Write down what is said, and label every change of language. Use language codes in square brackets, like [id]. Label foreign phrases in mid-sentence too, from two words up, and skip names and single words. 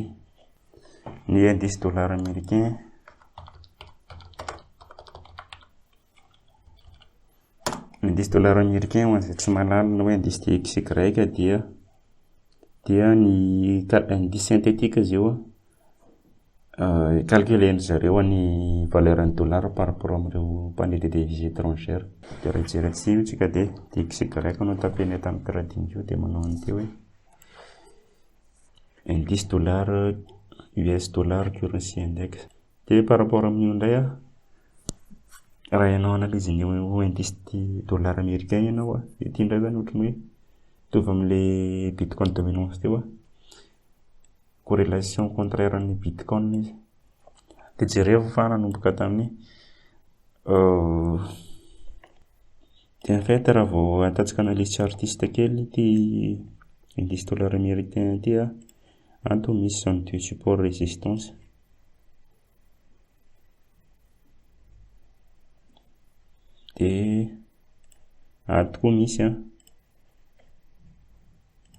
[mg] Ny [fr] indice dollar américain [mg] ho an'izay tsy mahalala hoe indice DXY dia ny [fr] indice synthétique [mg] izy io calculeny zareo ny valeur ny dollar [fr] par rapport [mg] amin'ireo [fr] panier de devises étrangères. [mg] Dia raha jerentsika io tsika dia DXY no tapeny eto amin'ny trading io dia manao an'ity hoe [fr] indice dollar [en] US dollar currency index. [mg] Dia [fr] par rapport [mg] amin'io indray raha ianao analyse ny [fr] indice dollar américain [mg] ianao ity indray zany ohatrany hoe mitovy amin'ilay Bitcoin dominance teo [fr] corrélation contraire [mg] ny Bitcoin izy. Dia jereo fa nanomboka tamin'ny dia [fr] en fait [mg] raha vao ataontsika [fr] analyse chartiste [mg] kely ity [fr] indice dollar américain [mg] ity ato misy [fr] zone de support résistance, [mg] dia ato koa misy